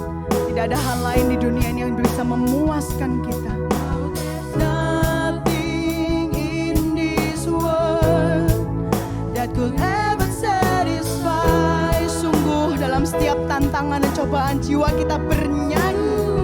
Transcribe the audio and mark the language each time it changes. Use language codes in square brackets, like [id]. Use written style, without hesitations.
[id] Tidak ada hal lain di dunia ini yang bisa memuaskan kita. [en] Nothing in this world that could ever satisfy. [id] Sungguh dalam setiap tantangan dan cobaan jiwa kita bernyanyi.